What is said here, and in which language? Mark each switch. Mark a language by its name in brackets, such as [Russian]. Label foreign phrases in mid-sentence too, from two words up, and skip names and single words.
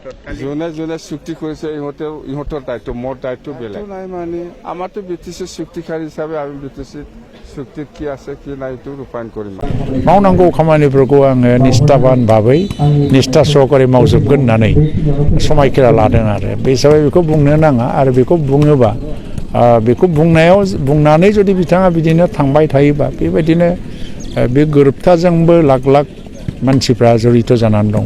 [Assamese] যোনে যোনে চুক্তি কৰিছে ইহঁতৰ দায়িত্ব, মোৰ দায়িত্ব বেলেগ নাই। মানে আমাৰতো BTC চুক্তিকাৰী হিচাপে আমি BTC চুক্তিত কি আছে কি নাই এইটো ৰূপায়ণ কৰিম। [Bodo] मावनांगौ खामानिफोरखौ आङो निष्ठाबान भाबै निष्ठा सहकारे मावजोबगोन होननानै समायखिरा लादों आरो बे हिसाबै बेखौ बुंनो नाङा। आरो बेखौ बुङोबा बेखौ बुंनानै जुदि बिथाङा बिदिनो थांबाय थायोबा बेबायदिनो बे गोरोबथाजोंबो लाख लाख मानसिफ्रा जड़ित जानानै दं।